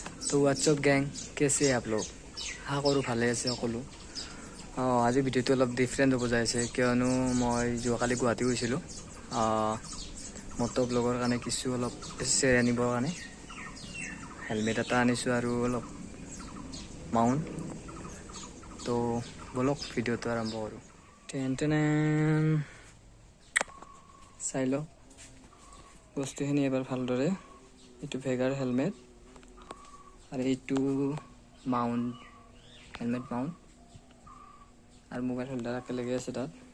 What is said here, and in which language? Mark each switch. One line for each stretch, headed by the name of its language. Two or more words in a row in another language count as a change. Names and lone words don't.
Hindi: तो व्हाट्सअप गैंग कैसे हैं आप लोग हाँ करूँ
Assamese: ভালে আছে সকলো আজি ভিডিওটো অলপ ডিফাৰেণ্ট হ'ব যাইছে কিয়নো মই যোৱাকালি গুৱাহাটী গৈছিলোঁ
English: moto vlogৰ
Assamese: কাৰণে কিছু অলপ এচেছৰি আনিবৰ কাৰণে হেলমেট এটা আনিছোঁ আৰু অলপ মাউণ্ট তো বলক ভিডিওটো আৰম্ভ কৰোঁ টেন টেন চাই লওক বস্তুখিনি এবাৰ ভালদৰে এইটো ভেগাৰ হেলমেট আৰু এইটো মাউণ্ট
English: helmet mount
Assamese: আৰু
English: mobile holder
Assamese: একেলগে আছে তাত